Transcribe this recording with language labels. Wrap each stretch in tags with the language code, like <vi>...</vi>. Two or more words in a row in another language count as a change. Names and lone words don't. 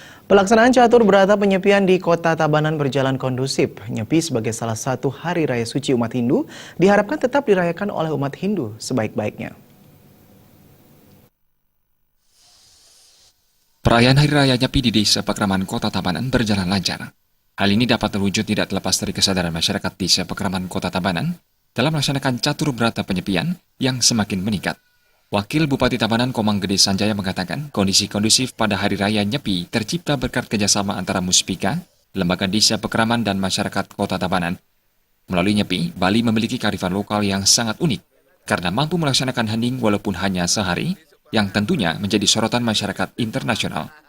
<id>Pelaksanaan catur berata penyepian di Kota Tabanan berjalan kondusif. Nyepi sebagai salah satu hari raya suci umat Hindu diharapkan tetap dirayakan oleh umat Hindu sebaik-baiknya. Perayaan Hari Raya Nyepi di Desa Pakraman Kota Tabanan berjalan lancar. Hal ini dapat terwujud tidak terlepas dari kesadaran masyarakat Desa Pakraman Kota Tabanan dalam melaksanakan catur berata penyepian yang semakin meningkat. Wakil Bupati Tabanan Komang Gede Sanjaya mengatakan kondisi kondusif pada Hari Raya Nyepi tercipta berkat kerjasama antara Muspika, Lembaga Desa Pakraman dan masyarakat Kota Tabanan. Melalui Nyepi, Bali memiliki kearifan lokal yang sangat unik karena mampu melaksanakan hening walaupun hanya sehari, yang tentunya menjadi sorotan masyarakat internasional.</id>